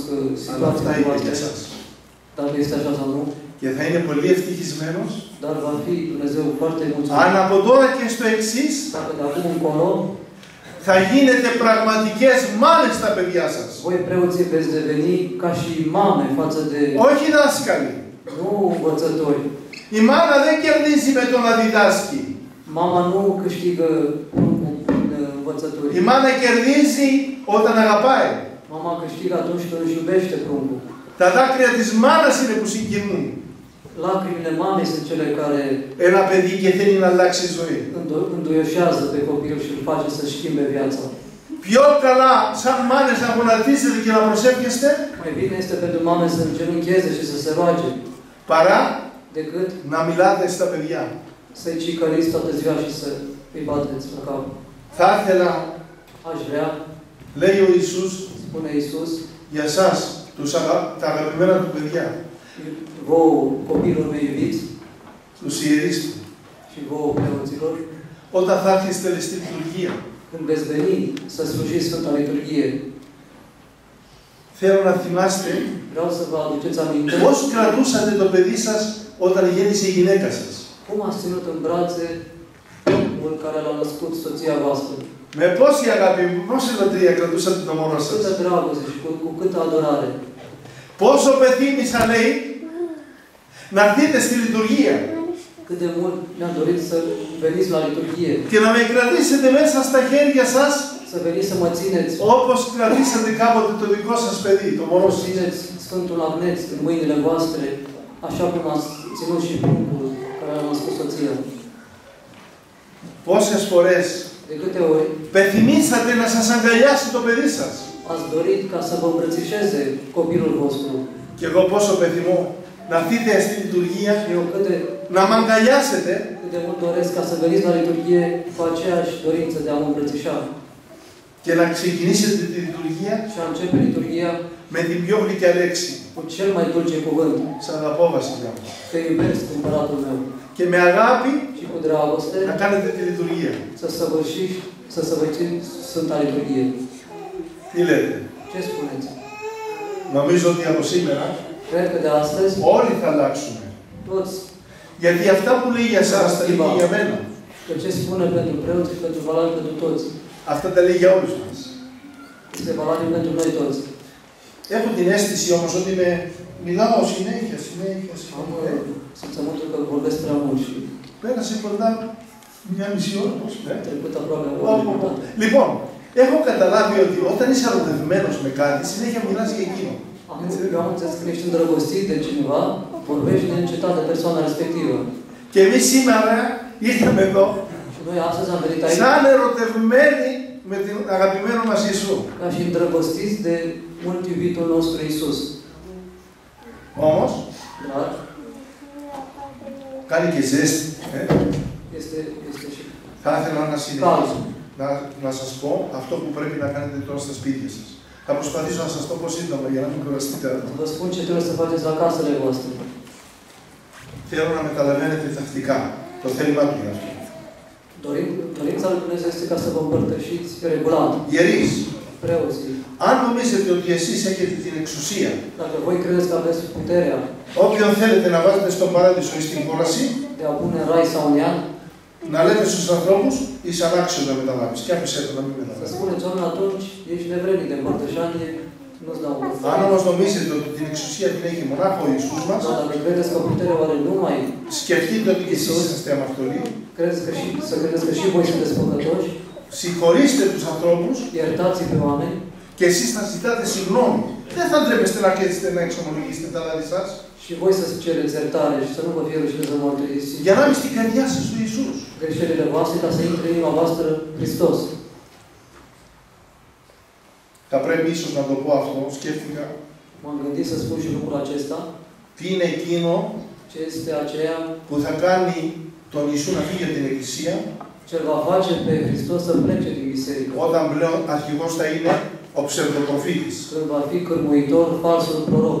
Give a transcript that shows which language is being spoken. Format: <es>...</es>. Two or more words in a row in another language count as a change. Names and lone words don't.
<el>αλλά αυτά</el> <ro>situația</ro> <el>είναι για</el> <ro>voastră,</ro> <el>σας.</el> <ro>dacă este așa sau nu,</ro> <el>Και θα είναι πολύ ευτυχισμένος</el> <ro>dar va fi Dumnezeu foarte</ro> <el>αν</el> <ro>mulțumit.</ro> <el>από τώρα και στο εξής</el> <ro>Dacă de acum încolo,</ro> <el>θα γίνετε πραγματικές μάνες στα παιδιά σας.</el> <ro>voi preoții veți deveni ca și mame față de,</ro> <el>Όχι δάσκαλοι.</el> <ro>nu învățători.</ro> <el>Η μάνα δεν κερδίζει με το να διδάσκει.</el> <ro>Mama nu câștigă în învățături.</ro> <el>Η μάνα κερδίζει όταν αγαπάει.</el> <ro>Mama câștigă atunci când își iubește pruncul.</ro> <el>Τα δάκρυα της μάνας είναι που συγκινούν.</el> <ro>Lacrimile mamei sunt cele care</ro> <el>Ένα παιδί και θέλει να αλλάξει ζωή.</el> <ro>înduioșează pe copil și îl face să schimbe viața.</ro> <el>Πιο καλά σαν μάνες να γονατίζετε και να προσεύχεστε</el> <ro>Mai bine este pentru mame să îngenuncheze și să se roage,</ro> <el>παρά</el> <ro>decât</ro> <el>να μιλάτε στα παιδιά.</el> <ro>să-i cicăliți toată ziua și să îi bateți la cap.</ro> <el>Θα ήθελα,</el> <ro>Aș vrea,</ro> <el>λέει ο Ιησούς,</el> <ro>spune Iisus,</ro> <el>για εσάς, τα αγαπημένα του παιδιά,</el> <ro>vouă, copilor mei iubiți,</ro> <el>τους ιερείς του,</el> <ro>și vouă, preoților,</ro> <el>όταν θα έρχεστε στη λειτουργία,</el> <ro>când veți veni să slujiți Sfânta Liturghie,</ro> <el>θέλω να θυμάστε</el> <ro>vreau să vă aduceți aminte</ro> <el>πώς κρατούσατε το παιδί σας όταν γέννησε η γυναίκα σας.</el> <ro>cum ați ținut în brațe omul care l-a născut soția voastră.</ro> <el>Με πόση αγάπη, πόση λατρεία κρατούσατε το μωρό σας.</el> <ro>Câtă dragoste și cu câtă adorare.</ro> <el>Πόσο πεθύμησα, λέει, να έρθετε στη λειτουργία.</el> <ro>Cât de mult ne-am dorit să veniți la liturghie.</ro> <el>Και να με κρατήσετε μέσα στα χέρια σας,</el> <ro>Să veniți să mă țineți.</ro> <el>όπως κρατήσατε κάποτε το dικό σας παιδί, το μωρό σας.</el> <ro>Țineți Sfântul Agneț în mâinile voastre, așa cum ați ținut și pruncul care a născut soția.</ro> <el>Πόσες φορές</el> <ro>De câte ori</ro> <el>πεθυμήσατε να σας αγκαλιάσει το παιδί σας.</el> <ro>ați dorit ca să vă îmbrățișeze copilul vostru.</ro> <el>Και εγώ πόσο πεθυμώ να έρθετε στη λειτουργία,</el> <ro>Și eu</ro> <el>να μ' αγκαλιάσετε</el> <ro>cât de mult doresc ca să veniți la liturghie cu aceeași dorință de a mă îmbrățișa.</ro> <el>και να ξεκινήσετε τη λειτουργία</el> <ro>Și a începe liturghia</ro> <el>με την πιο γλυκιά λέξη.</el> <ro>cu cel mai dulce cuvânt.</ro> <el>Σ' αγαπώ, Βασιλιά μου.</el> <ro>Te iubesc, împăratul meu.</ro> <el>Και με αγάπη</el> <ro>Și cu dragoste</ro> <el>να κάνετε τη λειτουργία.</el> <ro>să săvârșiți Sfânta Liturghie.</ro> <el>Τι λέτε?</el> <ro>Ce spuneți?</ro> <el>Νομίζω ότι από σήμερα</el> <ro>Cred că de astăzi</ro> <el>όλοι θα αλλάξουμε.</el> <ro>toți,</ro> <el>Γιατί αυτά που λέει για εσάς τα λέει και για μένα.</el> <ro>că ce spune pentru preoți și pentru valabil pentru toți,</ro> <el>Αυτά τα λέει για όλους μας.</el> <ro>este valabil pentru noi toți.</ro> <el>Έχω την αίσθηση όμως ότι μιλάω συνέχεια.</el> <ro>Am simțământul că vorbesc prea mult și</ro> <el>Πέρασε κοντά μια μισή ώρα, πώς</el> <ro>a</ro> <el>λέει.</el> <ro>trecut aproape o oră jumătate.</ro> <el>Λοιπόν, έχω καταλάβει ότι όταν είσαι ερωτευμένος με κάτι, συνέχεια μιλάς για εκείνο.</el> <ro>Eu am înțeles că ești îndrăgostit de cineva, vorbești de încetat de persoana respectivă.</ro> <el>Και εμείς σήμερα ήρθαμε εδώ,</el> <ro>Și noi astăzi am venit aici</ro> <el>σαν ερωτευμένοι με την αγαπημένο μας Ιησού.</el> <ro>ca și îndrăgostiți de mult iubitul nostru Iisus.</ro> <el>Όμως,</el> <ro>Dar</ro> <el>κάνει και ζέστη.</el> <ro>este și</ro> <el>Θα ήθελα να</el> <ro>cald.</ro> <el>συνεχίσω. Να σας πω αυτό που πρέπει να κάνετε τώρα στα σπίτια σας. Θα προσπαθήσω να σας το πω σύντομα για να μην κουραστείτε.</el> <ro>Vă spun ce trebuie să faceți la casele voastre.</ro> <el>Θέλω να μεταλαβαίνετε τακτικά το θέλημά του για αυτό.</el> <ro>Dorința lui Dumnezeu este ca să vă împărtășiți regulat.</ro> <el>Ιερείς,</el> <ro>Preoții,</ro> <el>αν νομίζετε ότι εσείς έχετε την εξουσία,</el> <ro>dacă voi credeți că aveți puterea</ro> <el>όποιον θέλετε να βάζετε στον παράδεισο ή στην κόλαση,</el> <ro>de a pune în rai sau în iad,</ro> <el>να λέτε στους ανθρώπους, είσαι ανάξιο να μεταλάβεις. Και άφησέ το να μην</el> <ro>să</ro> <el>μεταλάβεις.</el> <ro>spuneți oameni atunci, ești nevrednic de împărtășanie, nu-ți dau</ro> <el>Αν</el> <ro>un</ro> <el>όμως νομίζετε ότι την εξουσία την έχει μονάχο ο Ιησούς μας,</el> <ro>Dar dacă credeți că puterea o are numai,</ro> <el>σκεφτείτε ότι και εσείς είσαστε αμαρτωλοί,</el> <ro>să credeți că și voi sunteți păcătoși,</ro> <el>συγχωρήστε τους ανθρώπους</el> <ro>iertați pe oameni</ro> <el>και εσείς θα ζητάτε συγγνώμη. Δεν θα ντρέπεστε να έρχεστε να εξομολογήσετε τα λάθη σας.</el> <ro>și voi să cereți iertare și să nu vă fie rușine să mărturisiți</ro> <el>Για να μην στην καρδιά σας του Ιησούς.</el> <ro>greșelile voastre ca să intre în inima voastră Hristos.</ro> <el>Θα πρέπει ίσως να το πω αυτό, σκέφτηκα.</el> <ro>M-am gândit să spun și lucrul acesta,</ro> <el>Τι είναι εκείνο</el> <ro>ce este aceea</ro> <el>που θα κάνει τον Ιησού να φύγει από την Εκκλησία,</el> <ro>ce va face pe Hristos să plece din biserică.</ro> <el>όταν πλέον αρχηγός θα είναι ο ψευδοπροφήτης.</el> <ro>Când va fi cârmuitor, falsul proroc.</ro>